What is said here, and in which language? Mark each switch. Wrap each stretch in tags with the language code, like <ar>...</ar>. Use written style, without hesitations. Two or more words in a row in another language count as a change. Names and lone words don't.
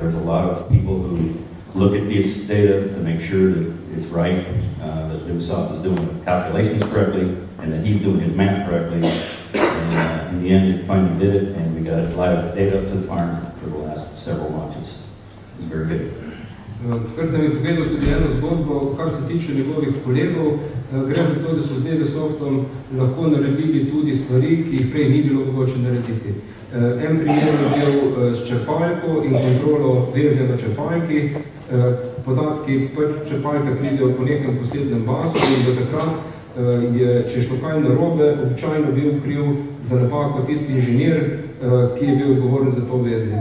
<en>There's a lot of people who look at this data to make sure that it's right, that DuoSoft is doing the calculations correctly, and that he's doing his math correctly. And in the end, it finally did it, and we got live data up to the firing room for the last several launches. It was very good.</en> <sl>Kurt nam je povedal tudi eno zgodbo, kar se tiče njegovih kolegov. Gre za to, da so z DuoSoftom lahko naredili tudi stvari, ki jih prej ni bilo mogoče narediti. En primer je bil s črpalko in kontrolo veze na črpalki. Podatki črpalke pridejo po nekem posebnem basu, in do takrat je, če je šlo kaj narobe, običajno bil kriv za napako tisti inženir, ki je bil odgovoren za to veze.</sl>